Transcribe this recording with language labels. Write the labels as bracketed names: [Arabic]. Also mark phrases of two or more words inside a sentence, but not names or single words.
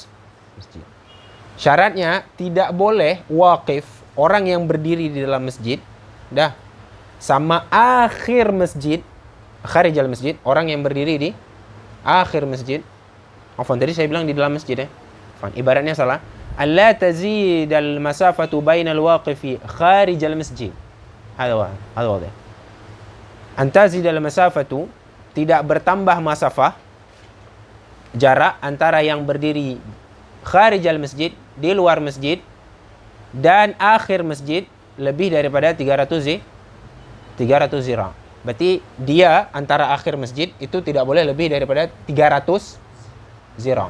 [Indonesian] Syaratnya tidak boleh waqif, orang yang berdiri di dalam masjid, sama akhir masjid, [Arabic] خارج المسجد, [Indonesian] orang yang berdiri di akhir masjid. Afwan, tadi saya bilang di dalam masjid ya. Afwan, ibaratnya salah. [Arabic] ألا تزيد المسافة بين الواقف خارج المسجد. هذا واضح. أن تزيد المسافة [Indonesian] tidak bertambah masafah jarak antara yang berdiri [Arabic] خارج المسجد, [Indonesian] di luar masjid, dan akhir masjid lebih daripada 300 zira'. Berarti dia antara akhir masjid itu tidak boleh lebih daripada 300 zira'.